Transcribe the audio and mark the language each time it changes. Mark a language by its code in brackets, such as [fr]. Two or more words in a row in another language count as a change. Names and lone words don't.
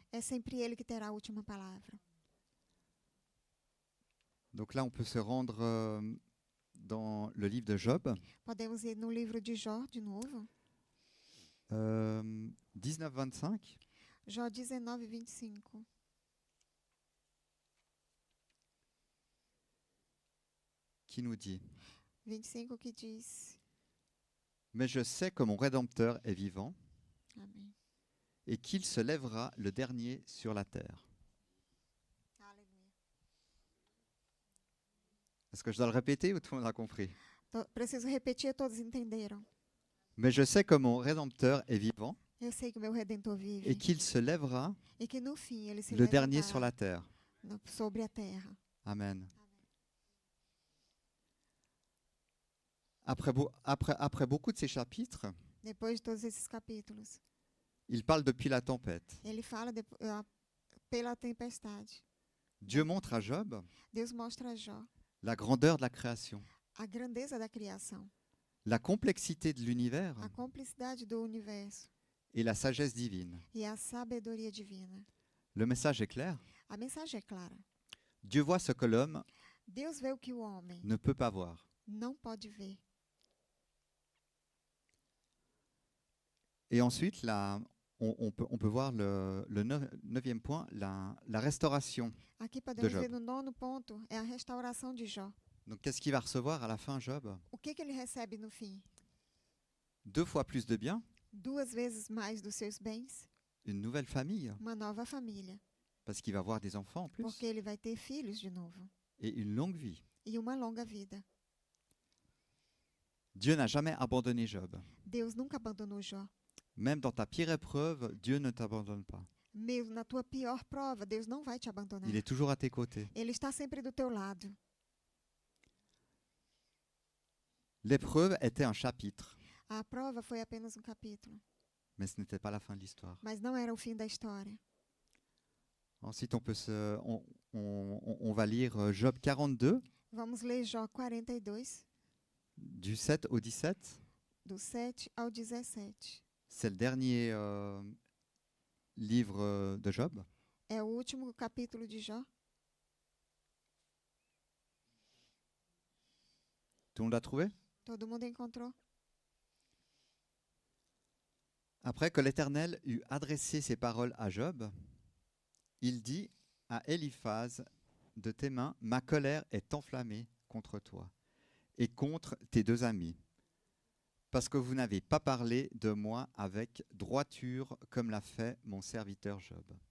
[pt] é sempre Ele que terá a última palavra. [fr] Donc là, on peut se rendre dans le livre de Job, [pt] Podemos ir no livro de Jó, de novo. 19-25, Jó 19:25. [fr] qui nous dit: [pt] 25 que diz: [fr] Mais je sais que mon Rédempteur est vivant [pt] Amém. [fr] et qu'il se lèvera le dernier sur la terre. [pt] Aleluia. [fr] Est-ce que je dois le répéter ou tout le monde a compris? [pt] Preciso repetir, todos entenderam. [fr] Mais je sais que mon Rédempteur est vivant [pt] Eu sei que meu Redentor vive [fr] et qu'il se lèvera [pt] e que no fim ele se [fr] le dernier sur la [pt] levantará [fr] terre. [pt] sobre a terra. [fr] Amen. Après beaucoup de ces chapitres, [pt] Depois de todos esses capítulos, [fr] il parle depuis la tempête. [pt] ele fala pela tempestade. [fr] Dieu montre à Job [pt] Deus mostra a Jó [fr] la grandeur de la création, [pt] a grandeza da criação, [fr] la complexité de l'univers [pt] a complexidade do universo [fr] et la sagesse divine. [pt] e a sabedoria divina. [fr] Le message est clair. [pt] A mensagem é clara. [fr] Dieu voit ce que l'homme [pt] Deus vê o que o homem [fr] ne peut pas voir. [pt] não pode ver. [fr] Et ensuite, là, on peut voir le 9e point, la restauration. [pt] Aqui podemos Job. ver no 9º ponto, é a restauração de Jó. [fr] Donc, qu'est-ce qu'il va recevoir à la fin, Job? [pt] O que ele recebe no fim? [fr] 2 fois plus de biens, [pt] 2 vezes mais dos seus bens, [fr] une nouvelle famille, [pt] uma nova família, [fr] parce qu'il va avoir des enfants en plus, [pt] porque ele vai ter filhos de novo [fr] et une longue vie. [pt] e uma longa vida. [fr] Dieu n'a jamais abandonné Job. [pt] Deus nunca abandonou Jó. [fr] Même dans ta pire épreuve, Dieu ne t'abandonne pas. [pt] Mesmo na tua pior prova, Deus não vai te abandonar. [fr] Il est toujours à tes côtés. [pt] Ele está sempre do teu lado. [fr] L'épreuve était un chapitre, [pt] A prova foi apenas um capítulo, [fr] mais ce n'était pas la fin de l'histoire. [pt] mas não era o fim da história. [fr] Ensuite, on va lire Job 42, [pt] Vamos ler Jó 42, [fr] du 7 au 17. [pt] do 7 ao 17. [fr] C'est le dernier livre de Job. [pt] É o último capítulo de Jó. [fr] Tout le monde a trouvé? [pt] Todo mundo encontrou? [fr] Après que l'Éternel eut adressé ces paroles à Job, il dit à Éliphaz: de tes mains, ma colère est enflammée contre toi et contre tes 2 amis, parce que vous n'avez pas parlé de moi avec droiture comme l'a fait mon serviteur Job.